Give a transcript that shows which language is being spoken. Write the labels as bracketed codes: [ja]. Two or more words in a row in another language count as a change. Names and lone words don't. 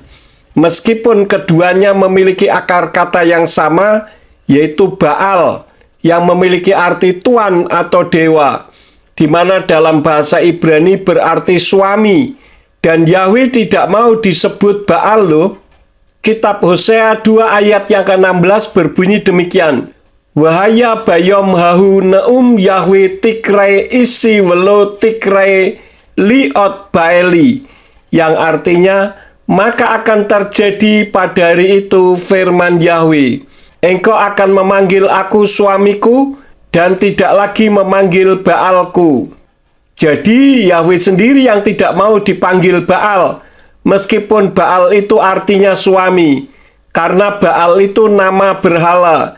[id] Meskipun keduanya memiliki akar kata yang sama, yaitu Baal, yang memiliki arti tuan atau dewa, di mana dalam bahasa Ibrani berarti suami, dan Yahweh tidak mau disebut Baal loh. Kitab Hosea 2 ayat yang ke-16 berbunyi demikian. [he] והיה ביום ההוא נאם יהוה תקראי אישי ולא תקראי לי עוד בעלי, [id] yang artinya maka akan terjadi pada hari itu firman Yahweh, engkau akan memanggil aku suamiku dan tidak lagi memanggil Baalku. Jadi Yahweh sendiri yang tidak mau dipanggil Baal, meskipun Baal itu artinya suami, karena Baal itu nama berhala.